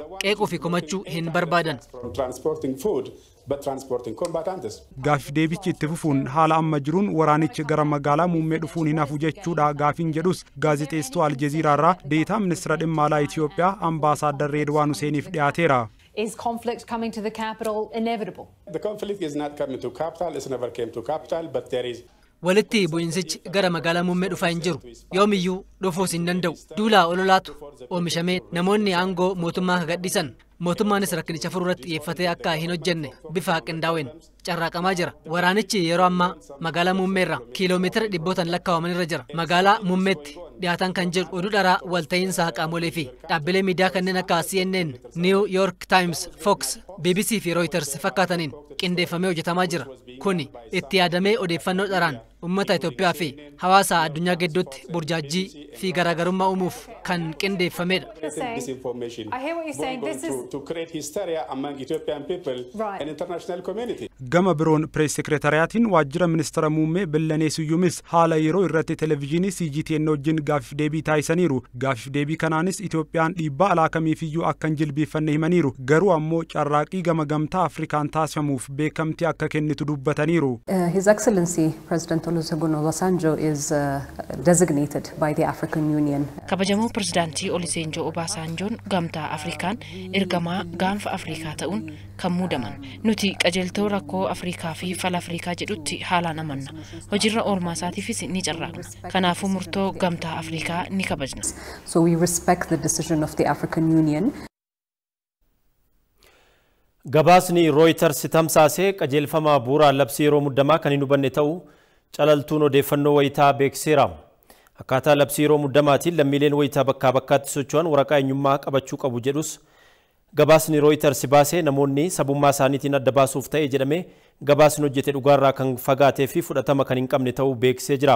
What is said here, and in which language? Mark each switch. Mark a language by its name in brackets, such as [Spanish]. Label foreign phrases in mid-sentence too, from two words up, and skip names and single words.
[Oromo] Qeequu fi komachuu hin barbaadan. Gaaffii deebichi itti fufuun haala amma jiruun waraanichi gara magaalaa muummee dhufuun hin hafu jechuudha gaaffiin jedhus gaazexeessituu Aljaziiraa irraa deetaa ministeera dhimma alaa Itoophiyaa Ambaasaadder Reedwaan Huseeniif dhiyaateera. [English] Is conflict coming to the capital inevitable? The conflict is not coming to capital. It's never came to capital, but there is. [Oromo] Walitti bu'insichi gara magaalaa muummee dhufaa hin jiru. Yoomiyyuu dhufuus hin danda'u. Duula ololaatu oomishamee namoonni aangoo mootummaa gadhiisan. Mootummaanis rakkinicha furuu irratti xiyyeeffatee akka hin hojjenne bifa qindaa'een carraaqamaa jira. Waraanichi yeroo ammaa magaalaa muummeerra kiiloomeetira 100 lakkaa'amanirra jira. Magaalaa muummeetti dhiyaatan kan jiru oduu dharaa walta'iinsa qaamolee fi dhaabbilee miidiyaa kanneen akka CNN, New York Times, Fox, BBC fi Reuters fakkaataniin qindeeffamee hojjetamaa jira. Kuni itti yaadamee odeeffannoo dharaan ummata Itoophiyaa fi hawaasa addunyaa gidduutti burjaajii fi garaagarummaa uumuuf kan qindeeffamedha. [English] I hear what you're saying. This is to create hysteria among Ethiopian people Right. and international community. [Oromo] Gama biroon pirees sekretariyaatiin waajjira ministeera muummee Billanee Siyyumis haala yeroo irratti televezyiinii CGTN wajjin gaaffiif deebii taasisaniiru. Gaaffiif deebii kanaanis Itoophiyaan dhiibbaa alaa kamiifiyyuu akka hin jilbeeffanne himaniiru. Garuu ammoo carraaqii gama gamtaa Afrikaan taasifamuuf beekamtii akka kennitu dubbataniiru. [English] His Excellency President Olusegun Obasanjo is designated by the African Union. [Oromo] Kabajamoo pirezidaantii Olusegun Obasanjoon gamtaa Afrikaan ergamaa gaanfa Afrikaa ta'uun kan muudaman. Nuti qajeeltoo rakkoo Afrikaa fi fala Afrikaa jedhutti haalaan amanna. Hojiirra oolmaa isaatiifis ni carraaqna. Kanaafuu murtoo gamtaa Afrikaa ni kabajna. [English] So we respect the decision of the African Union. [Oromo] Gabaasni Reuters tamsaasee qajeelfama bu'uuraa labsii yeroo muddamaa kan hin hubanne ta'uu calaltuun odeeffannoo wayitaa beekseera. Akkaataa labsii yeroo muddamaatiin lammiileen wayitaa bakkaa bakkaatti socho'an waraqaa eenyummaa qabachuu qabu jedhus gabaasni Reuters baasee namoonni sabummaa isaaniitiin adda baasuuf ta'e jedhamee gabaasni hojjete dhugaarraa kan fagaatee fi fudhatama kan hin qabne ta'uu beeksisee jira.